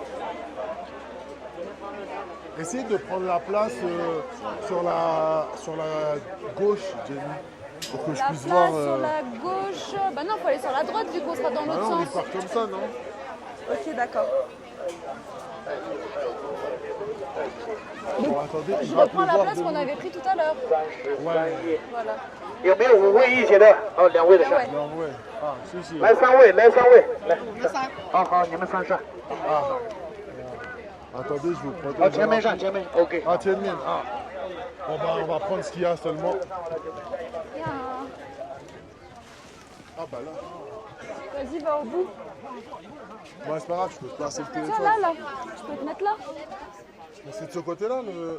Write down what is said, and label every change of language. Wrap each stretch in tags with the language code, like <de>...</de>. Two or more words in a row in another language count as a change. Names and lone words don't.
<fr>Essayez de prendre la place sur la gauche, Jenny, pour que je La puisse place voir. sur la gauche. Bah non, faut aller sur la droite vu qu'on sera dans Ah l'autre non, on sens. part comme ça, non? Ok, d'accord. Bon, attendez, il Je va reprends la pleuvoir place de qu'on nous. avait pris tout à l'heure. Ouais, Voilà.</fr> <zh>有没有5位一起的？哦，2位的</zh> <fr>Ah</fr> <zh>上</zh> <fr>ouais.。 non, ouais. Ah, si, si.</fr> <zh>来3位，来3位，来。好好，你们3上。</zh> <fr>Attendez, je vous</fr> <zh>好，</zh> <fr>protège.</fr> <zh>前面上，前面。OK。</zh> <fr>Ah, tiens, mienne. Ah. On va prendre ce qu'il y a seulement. Bien. Ah, bah là. Vas-y, va au bout. Bon, c'est pas grave, je peux te passer le Tiens, téléphone. là. Je peux te mettre là. Mais c'est de ce côté-là le.</fr>